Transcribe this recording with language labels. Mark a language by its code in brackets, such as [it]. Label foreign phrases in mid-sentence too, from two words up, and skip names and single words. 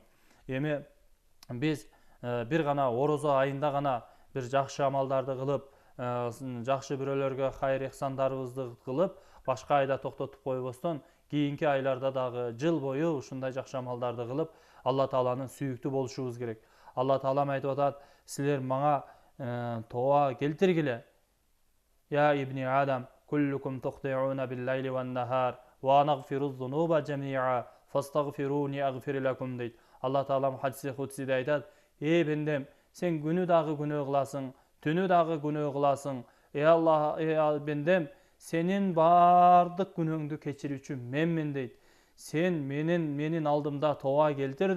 [ky] Эми биз бир гана орозо айында гана бир жакшы амалдарды кылып, жакшы бирөөлөргө хайыр ихсандарыбызды кылып, башка айда токтотуп койбостон, кийинки айларда дагы жыл бою ушундай жакшы амалдарды кылып, Алла тааланын сүйүктүү болушубуз керек. Алла таалам айтып атат: "Силер мага тооба келтиргиле. [ar] يا ابن آدم، كلكم تخطئون بالليل والنهار، ونغفر الذنوب جميعا، فاستغفروني أغفر لكم" дейт. [ky] Алла таалам [ar] حديث قدسي [ky] айтат: "Эй бендем, сен күнү дагы күнөө кыласың, түнү дагы күнөө кыласың. Алла, бендем, сенин баардык күнөөңдү кечирүүчү менмин" дейт. "Сен менин алдымда тооба келтир" дейт.